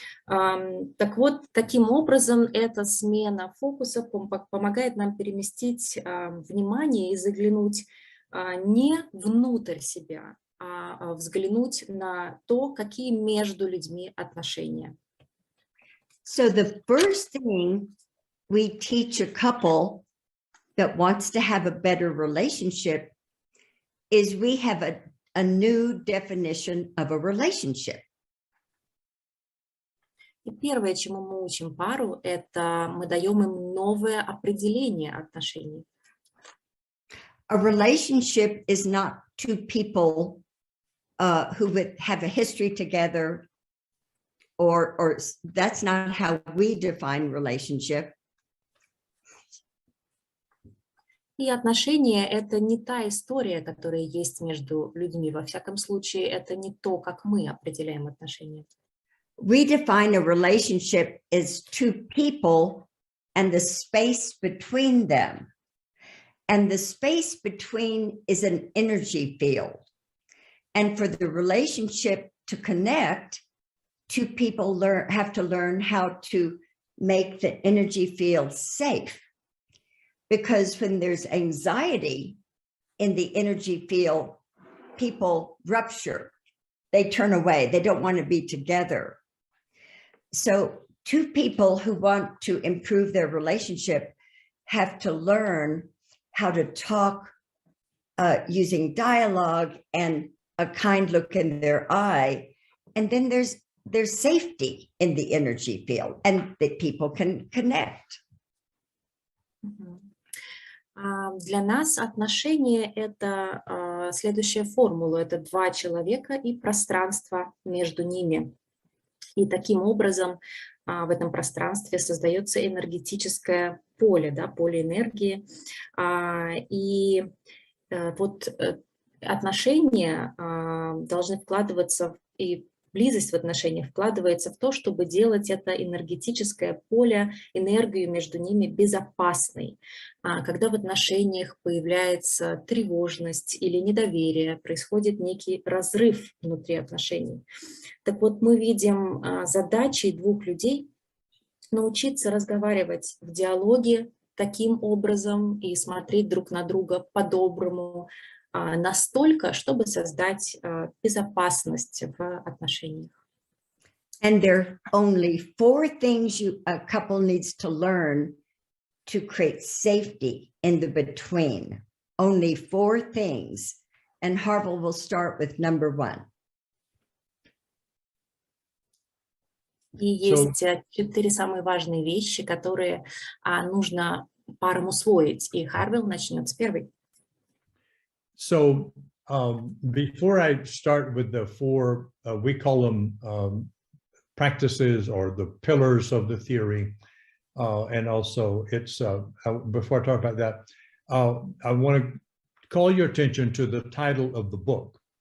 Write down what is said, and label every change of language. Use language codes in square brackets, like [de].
[ru] Так вот, таким образом, эта смена фокуса помогает нам переместить внимание и заглянуть не внутрь себя, а взглянуть на то, какие между людьми отношения. [en] So the first thing we teach a couple that wants to have a better relationship is we have a new definition of a relationship. [ru] И первое, чему мы учим пару, это мы даем им новое определение отношений. [en] A relationship is not two people who would have a history together, or that's not how we define relationship. [ru] И отношения — это не та история, которая есть между людьми. Во всяком случае, это не то, как мы определяем отношения. [en] We define a relationship as two people and the space between them. And the space between is an energy field. And for the relationship to connect, two people have to learn how to make the energy field safe. Because when there's anxiety in the energy field, people rupture. They turn away. They don't want to be together. So two people who want to improve their relationship have to learn how to talk using dialogue and a kind look in their eye. And then there's safety in the energy field, and that people can connect. [ru] Для нас отношения — это следующая формула. Это два человека и пространство между ними. И таким образом в этом пространстве создается энергетическое поле, да, поле энергии. И вот отношения должны вкладываться, и близость в отношениях вкладывается в то, чтобы делать это энергетическое поле, энергию между ними безопасной. Когда в отношениях появляется тревожность или недоверие, происходит некий разрыв внутри отношений. Так вот, мы видим задачей двух людей научиться разговаривать в диалоге таким образом и смотреть друг на друга по-доброму, настолько, чтобы создать безопасность в отношениях. [en] And there are only 4 things a couple needs to learn to create safety in the between. Only 4 things. And Harville will start with number 1. [ru] И есть 4 самые важные вещи, которые нужно парам усвоить. И Харвилл начнет с первой. [en] So before I start with the 4, we call them practices or the pillars of the theory. And also it's, before I talk about that, I want to call your attention to the title of the book.